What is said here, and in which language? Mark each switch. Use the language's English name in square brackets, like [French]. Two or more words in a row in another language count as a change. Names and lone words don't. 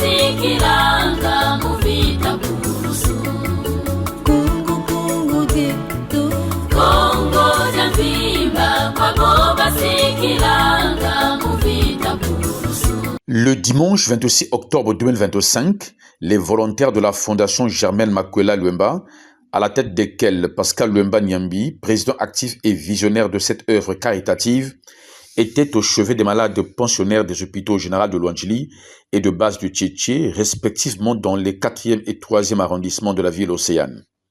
[Kongo] basikilanga mu vita kurusu kungu ditu Kongo jamvimba kwabo basikilanga mu vita kurusu. [French] Le dimanche 26 octobre 2025, les volontaires de la Fondation Germaine Makwela Luemba, à la tête desquels Pascal Luemba Nyambi, président actif et visionnaire de cette œuvre caritative, étaient au chevet des malades pensionnaires des hôpitaux généraux de Luandjili et de base de Tchétché, respectivement dans les 4e et 3e arrondissements de la ville océane.